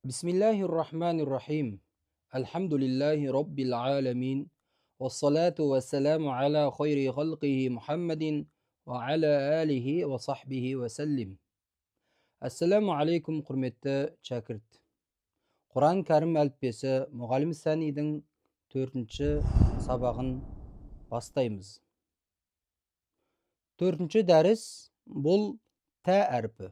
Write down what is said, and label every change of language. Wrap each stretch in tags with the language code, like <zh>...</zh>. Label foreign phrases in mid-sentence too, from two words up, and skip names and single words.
<ar>بسم الله الرحمن الرحيم. الحمد لله رب العالمين. والصلاة والسلام على خير خلقه محمد وعلى آله وصحبه وسلم. السلام عليكم</ar> <kk>құрметті шәкірт. Құран кәрім әліппесі мұғалім сәнидің 4-ші сабағын бастаймыз. 4-ші дәріс бұл тә әрпі.</kk>